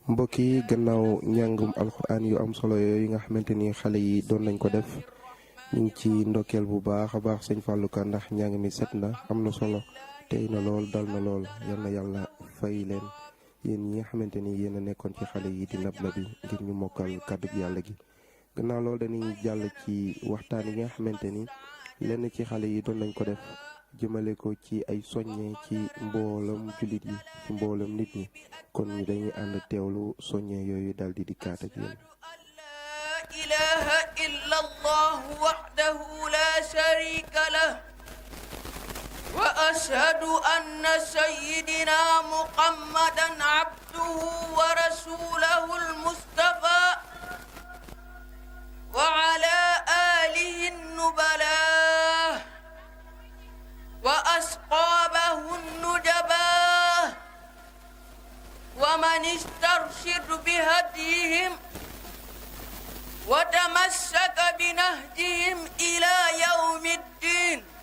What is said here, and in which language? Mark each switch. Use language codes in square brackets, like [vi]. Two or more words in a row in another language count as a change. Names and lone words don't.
[wo] mbokk yi gannaaw njàngum alxuraan yu am solo yooyu nga xamante ni xale yi doon nañ ko def ñu ngi ci ndokkeel bu baax a baax sëñ Fallou Ka ndax njàng mi set na am na solo tey na lool dal na lool yal na yàlla fay leen yéen ñi nga xamante ni yéen a nekkoon ci xale yi di nab nabi ngir ñu mokkal kàddu gi yàlla gi. gannaaw loolu dañuy jàll ci waxtaan yi nga xamante ni lenn ci xale yi doon nañ ko def jëmale ko ci ay soññe ci mboolam jullit yi ci mboolam nit ñi kon ñu dañuy ànd teewlu soññe yooyu daal di dikkaat ak yéen. [ar] لا إله إلا الله وحده لا شريك له وأشهد أن سيدنا محمدا عبده ورسوله المصطفى وعلى آله النبلاء وأصحابه النجباء ومن استرشد بهديهم وتمسك بنهجهم إلى يوم الدين.